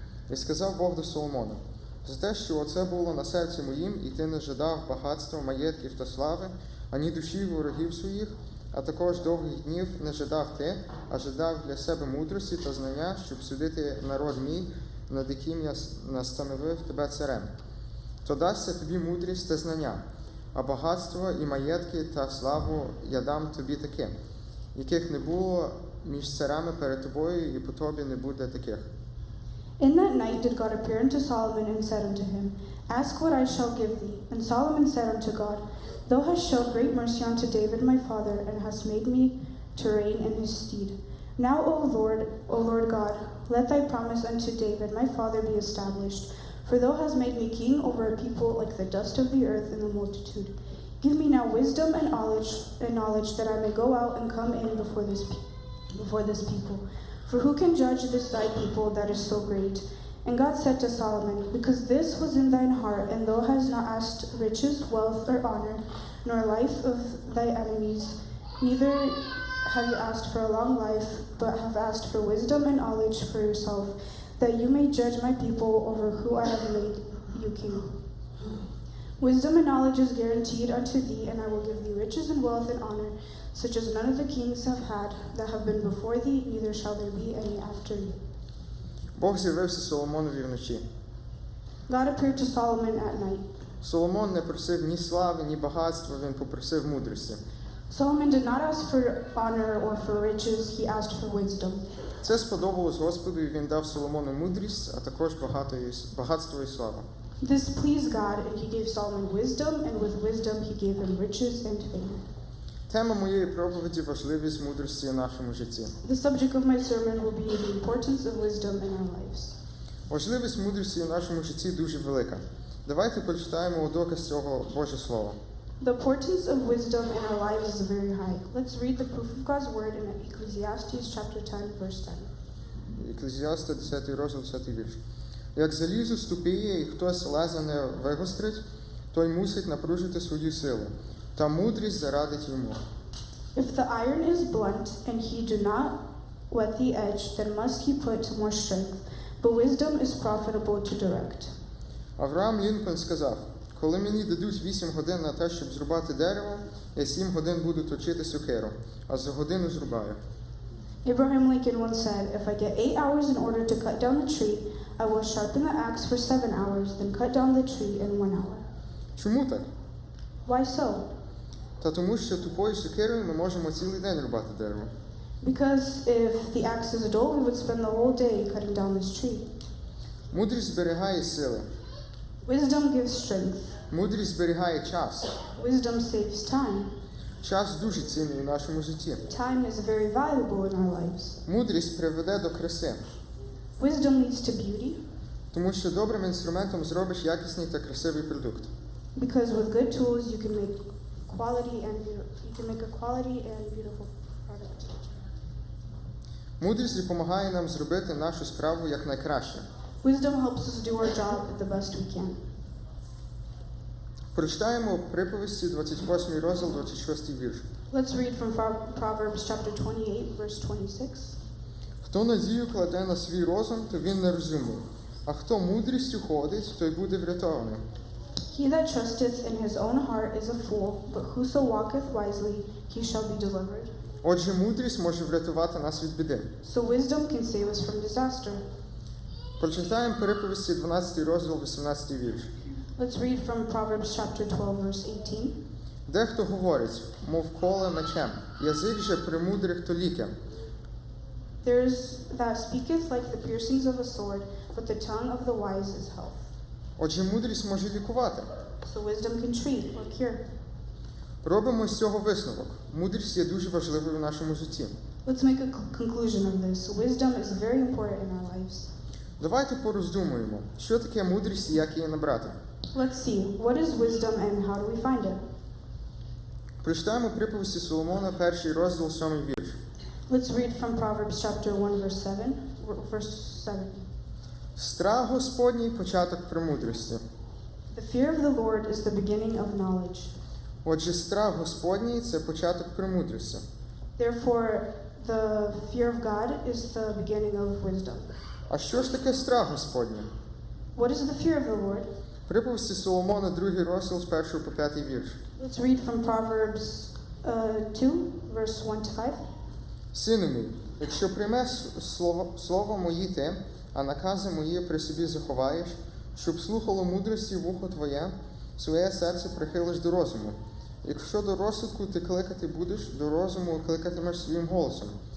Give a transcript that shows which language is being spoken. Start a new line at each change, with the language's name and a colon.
Ukrainian: І сказав Бог до Соломона: за те, що оце було на серці моїм, і ти не жадав багатства, маєтків та слави, ані душі ворогів своїх, а також довгих днів не жадав ти, а жадав для себе мудрості та знання, щоб судити народ мій, над яким я настановив тебе царем. То дасться тобі мудрість та знання, а багатство і маєтки та славу я дам тобі таким, яких не було між царями перед тобою, і по тобі не буде таких.
English: In that night did God appear unto Solomon and said unto him, Ask what I shall give thee. And Solomon said unto God, Thou hast showed great mercy unto David my father, and hast made me to reign in his stead. Now, O Lord God, let thy promise unto David my father be established. For thou hast made me king over a people like the dust of the earth in the multitude. Give me now wisdom and knowledge that I may go out and come in before this people. For who can judge this thy people that is so great? And God said to Solomon, Because this was in thine heart, and thou hast not asked riches, wealth, or honor, nor life of thy enemies, neither have you asked for a long life, but have asked for wisdom and knowledge for yourself, that you may judge my people over who I have made you king. Wisdom and knowledge is guaranteed unto thee, and I will give thee riches and wealth and honor, such as none of the kings have had that have been before thee, neither shall there be any after thee.
Ukrainian: Бог з'явився Соломонові вночі.
English: God appeared to Solomon at night.
Ukrainian: Соломон не просив ні слави, ні багатства, він попросив мудрості.
English: Solomon did not ask for honor or for riches, he asked for wisdom.
Ukrainian: Це сподобалось Господу, і він дав Соломону мудрість, а також багатство і славу.
English: This pleased God, and he gave Solomon wisdom, and with wisdom he gave him riches and fame.
Ukrainian: Тема моєї проповіді – важливість мудрості в нашому житті.
English: The subject of my sermon will be the importance of wisdom in our lives.
Ukrainian: Важливість мудрості в нашому житті дуже велика. Давайте прочитаємо у доказ цього Боже Слово.
English: The importance of wisdom in our lives is very high. Let's read the proof of God's word in Ecclesiastes chapter 10, verse 10.
Ukrainian: Еклезіаста, 10 розділ, 10 вірш. Як залізо ступіє, і хтось леза не вигострить, той мусить напружити свою силу, та мудрість зарадить йому.
English: If the iron is blunt, and he do not whet the edge, then must he put more strength. But wisdom is profitable to direct.
Ukrainian: Авраам Лінкольн сказав: коли мені дадуть 8 годин на те, щоб зрубати дерево, я 7 годин буду точити сокиру, а за годину зрубаю.
English: Abraham Lincoln once said, If I get 8 hours in order to cut down the tree, I will sharpen the axe for 7 hours, then cut down the tree in 1 hour.
Ukrainian: Чому так?
English: Why so?
Ukrainian: Та тому, що тупою сокирою ми можемо цілий день рубати дерево.
English: Because if the axe is dull, we would spend the whole day cutting down this tree.
Ukrainian: Мудрість зберігає сили.
English: Wisdom gives strength.
Ukrainian: Мудрість зберігає час.
English: Wisdom saves time.
Ukrainian: Час дуже цінний у нашому житті.
English: Time is very valuable in our lives.
Ukrainian: Мудрість приведе до краси.
English: Wisdom leads to beauty,
Ukrainian: Тому що добрим інструментом зробиш якісний та красивий продукт.
English: because with good tools you can make a quality and beautiful product.
Ukrainian: Мудрість допомагає нам зробити нашу справу якнайкраще.
English: Wisdom helps us do our job the best we can.
Ukrainian: Прочитаємо приповісті 28 розділ, 26 вірш.
English: Let's read from Proverbs chapter 28, verse 26.
Ukrainian: Хто надію кладе на свій розум, то він нерозумний, а хто мудрістю ходить, той буде врятований.
English: He that trusteth in his own heart is a fool, but whoso walketh wisely, he shall be delivered.
Ukrainian: Отже, мудрість може врятувати нас від біди.
English: So wisdom can save us from disaster.
Ukrainian: Прочитаємо приповісті 12 розділ, 18 вірш.
English: Let's read from Proverbs chapter 12, verse 18.
Ukrainian: Дехто говорить, мов коле мечем, язик же премудрих то лікем.
English: There's that speaketh like the piercings of a sword, but the tongue of the wise is health.
Ukrainian: Отже, мудрість може лікувати.
English: So wisdom can treat or cure.
Ukrainian: Робимо з цього висновок. Мудрість є дуже важливою в нашому житті.
English: Let's make a conclusion of this. Wisdom is very important in our lives.
Ukrainian: Давайте пороздумуємо, що таке мудрість і як її набрати.
English: Let's see, what is wisdom and how do we find it?
Ukrainian: Прочитаємо приповісті Соломона, 1 розділ, 7 вірш.
English: Let's read from Proverbs chapter 1, verse 7.
Ukrainian: Страх Господній – початок премудрості.
English: The fear of the Lord is the beginning of knowledge.
Ukrainian: Отже, страх Господній – це початок премудрості.
English: Therefore, the fear of God is the beginning of wisdom.
Ukrainian: А що ж таке страх Господній?
English: What is the fear of the Lord?
Ukrainian: Приповісті Соломона, 2 розділ з 1 по 5 вірш.
English: Let's read from Proverbs 2, verse 1 to 5.
Ukrainian: Сину мій, якщо приймеш слово мої ти, а накази мої при собі заховаєш, щоб слухало мудрості вухо твоє, своє серце прихилиш до розуму. Якщо до розсудку ти кликати будеш, до розуму кликатимеш своїм голосом.